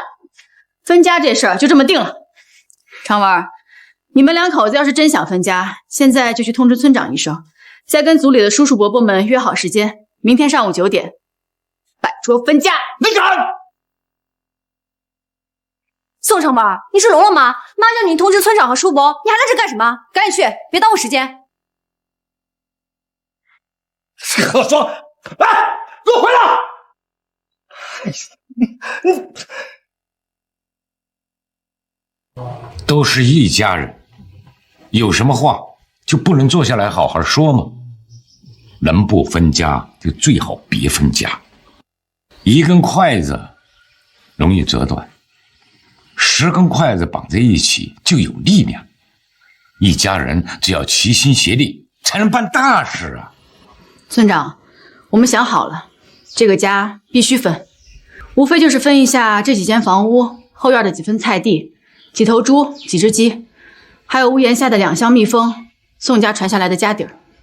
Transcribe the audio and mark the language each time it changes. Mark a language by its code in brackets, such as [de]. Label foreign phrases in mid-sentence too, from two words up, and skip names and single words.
[zh] 分家這事兒就這麼定了。長文，你們2口子要是真想分家，現在就去通知村長一聲，再跟組裡的叔叔伯伯們約好時間，明天上午9點，擺桌分家。你敢！宋成寶，你是聾了嗎？媽叫你通知村長和叔伯，你還在這幹什麼？趕緊去，別耽誤時間。賀雙，哎，给我回来！都是一家人，有什么话就不能坐下来好好说吗？能不分家就最好別分家。一根筷子容易折斷，10根筷子綁在一起就有力量。一家人只要齊心協力，才能辦大事啊！村長，我們想好了，這個家必須分，無非就是分一下這幾間房屋、後院的幾分菜地、幾頭豬、幾隻雞，還有屋檐下的2箱蜜蜂，宋家傳下來的家底兒。